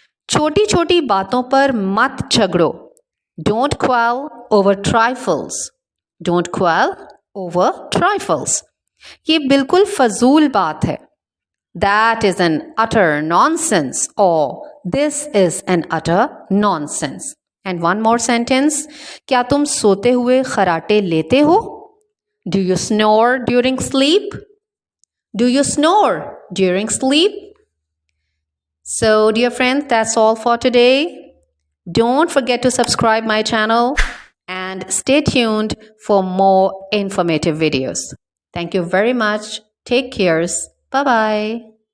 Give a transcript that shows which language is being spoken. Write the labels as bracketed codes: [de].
[hi] छोटी छोटी बातों पर मत झगड़ो. [en] Don't quarrel over trifles. Don't quarrel over trifles. [hi] ये बिल्कुल फजूल बात है. [en] That is an utter nonsense, or this is an utter nonsense. And one more sentence. [hi] क्या तुम सोते हुए खराटे लेते हो? [en] Do you snore during sleep? Do you snore during sleep? So, dear friends, that's all for today. Don't forget to subscribe my channel and stay tuned for more informative videos. Thank you very much. Take care. Bye-bye.